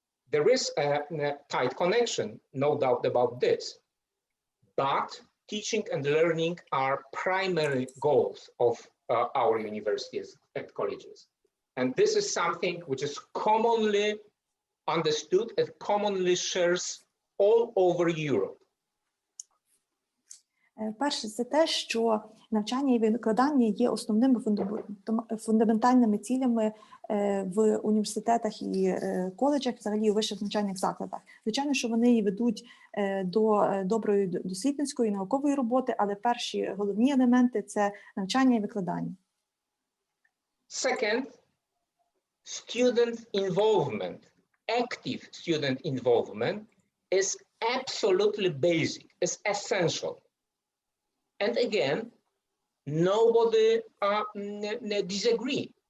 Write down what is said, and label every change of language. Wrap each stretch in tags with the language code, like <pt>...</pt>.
<en>There is a tight connection, no doubt about this, but teaching and learning are primary goals of our universities and colleges. And this is something which is commonly understood and commonly shares all over Europe.</en> <uk>Перше, це те, що навчання і викладання є основними фундаментальними цілями в університетах і коледжах, взагалі у вищих навчальних закладах. Звичайно, що вони і ведуть до доброї дослідницької, наукової роботи, але перші головні елементи – це навчання і викладання.</uk> <en>Second, student involvement, active student involvement is absolutely basic, is essential. And again, nobody disagree.</en>